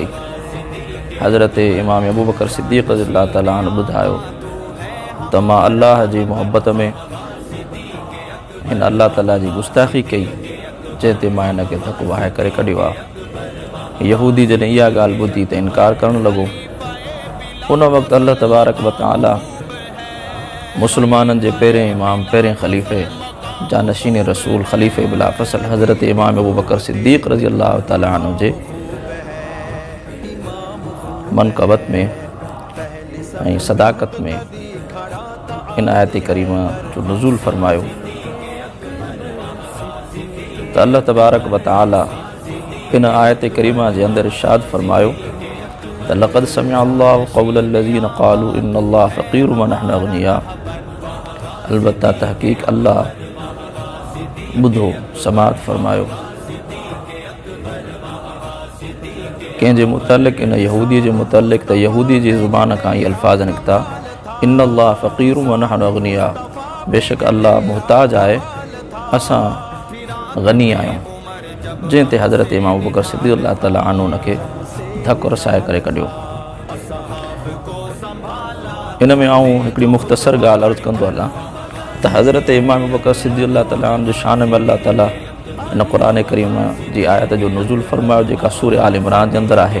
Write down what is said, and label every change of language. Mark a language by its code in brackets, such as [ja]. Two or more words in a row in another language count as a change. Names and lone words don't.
[sd] हज़रत इमाम अबू बकर सिद्दीक़ [ar] رضي الله تعالى عنه [sd] ॿुधायो त मां अल्लाह जी मोहब्बत में हिन अल्लाह ताला जी गुस्ताख़ी कई जंहिं ते मां हिन खे धक्को वहाए करे कढियो आहे। यहूदी जॾहिं इहा ॻाल्हि ॿुधी त इनकार करणु लॻो। उन वक़्तु [ar] الله تبارك وتعالى [sd] मुसलमाननि जे पहिरें इमाम, पहिरें ख़लीफ़े जानशीन रसूल ख़लीफ़े बिला फ़सल हज़रत इमाम अबू बकर सिद्दीक़ [ar] رضي الله تعالى عنه [sd] जे मनक़बत में ऐं सदाकत में इन आयत करीमा जो नुज़ूल फरमायो त [ar] الله تبارك وتعالى [sd] इन आयत करीमा जे अंदर इरशाद फरमायो त [ar] لقد سمع الله قول الذين قالوا إن الله فقير ونحن أغنياء. [sd] अलबत्ता तहक़ीक़ अल्लाह ॿुधो समात फरमायो कंहिंजे मुतल्लिक़ इन यहूदी जे मुतल्लिक़ त यहूदी जी ज़ुबान खां ई अल्फाज़ निकिता [ar] إن الله فقير ونحن أغنياء. [sd] बेशक अल्लाह मुहताज आहे, असां ग़नी आहियूं। जंहिं ते हज़रत इमाम अबू बकर सिद्दीक़ [ar] الله تعالى عنه [sd] उनखे धक्को रसाए करे कढियो। इन में आऊं हिकिड़ी मुख़्तसर ॻाल्हि अर्ज़ु कंदो हलां त हज़रत इमाम अबू बकर सिद्दीक़ [ar] الله تعالى عنه [sd] जो शान में अल्लाह ताला इन क़ुरान करीम जी आयत जो नुज़ूल फरमायो जेका सूर आल इमरान जे अंदरि आहे।